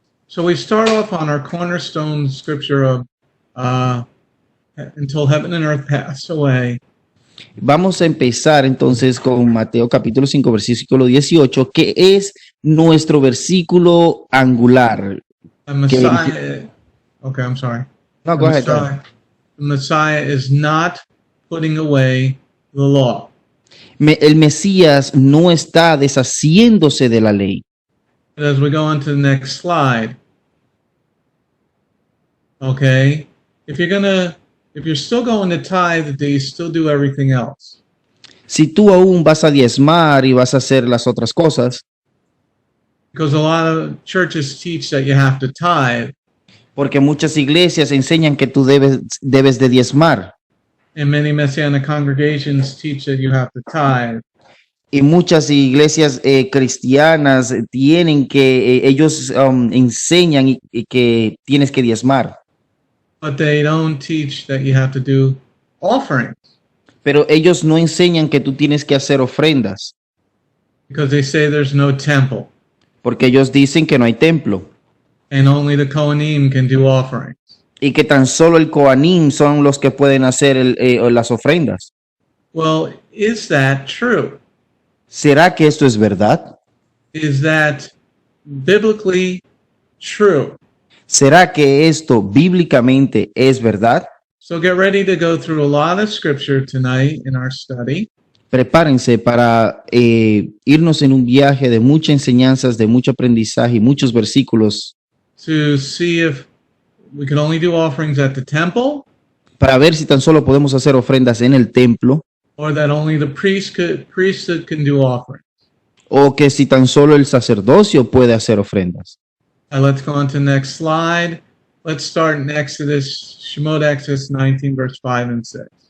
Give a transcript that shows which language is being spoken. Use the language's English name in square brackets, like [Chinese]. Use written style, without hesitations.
[English] So we start off on our cornerstone scripture of until heaven and earth pass away. [Spanish] Vamos a empezar entonces con Mateo capítulo 5, versículo 18, que es nuestro versículo angular. [English] The Messiah, okay, I'm sorry. No, go ahead. The Messiah is not putting away the law. [Spanish] El Mesías no está deshaciéndose de la ley. [English] But as we go on to the next slide, okay, if you're still going to tithe, do you still do everything else? [Spanish] Si tú aún vas a diezmar y vas a hacer las otras cosas, [English] Because a lot of churches teach that you have to tithe, [Spanish] porque muchas iglesias enseñan que tú debes de diezmar. [English] and many Messianic congregations teach that you have to tithe. [Spanish] Y muchas iglesias cristianas tienen que, ellos enseñan y que tienes que diezmar. [English] But they don't teach that you have to do offerings, [Spanish] Pero ellos no enseñan que tú tienes que hacer ofrendas, [English] because they say there's no temple, [Spanish] porque ellos dicen que no hay templo [English] and only the Kohanim can do offerings. [Spanish] y que tan solo el Kohanim son los que pueden hacer las ofrendas. [English] Well, is that true? [Spanish] ¿Será que esto es verdad? [English] Is that biblically true? [Spanish] ¿Será que esto bíblicamente es verdad? [English] So get ready to go through a lot of scripture tonight in our study. [Spanish] Prepárense para irnos en un viaje de muchas enseñanzas, de mucho aprendizaje y muchos versículos [English] To see if we can only do offerings at the temple, [Spanish] para ver si tan solo podemos hacer ofrendas en el templo [English] or that only the priesthood can do offerings. [Spanish] o que si tan solo el sacerdocio puede hacer ofrendas. [English] Let's go on to the next slide. Let's start in Exodus, Shemot Exodus 19, verse 5 and 6.